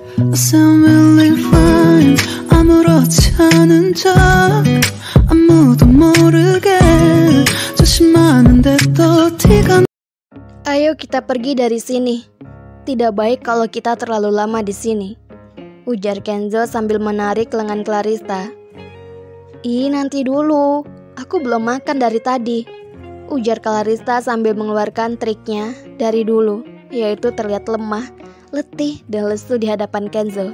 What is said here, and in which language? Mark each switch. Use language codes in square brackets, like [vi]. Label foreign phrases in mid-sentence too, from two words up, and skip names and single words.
[en] I sound really fine. [ko] 아무렇지 않은 척 아무도 모르게 조심하는데 또 티가. [id] Ayo kita pergi dari sini. Tidak baik kalau kita terlalu lama di sini, ujar Kenzo sambil menarik lengan Clarissa. Ih, nanti dulu. Aku belum makan dari tadi, ujar Clarissa sambil mengeluarkan triknya dari dulu, yaitu terlihat lemah, letih, dan lesu di hadapan Kenzo.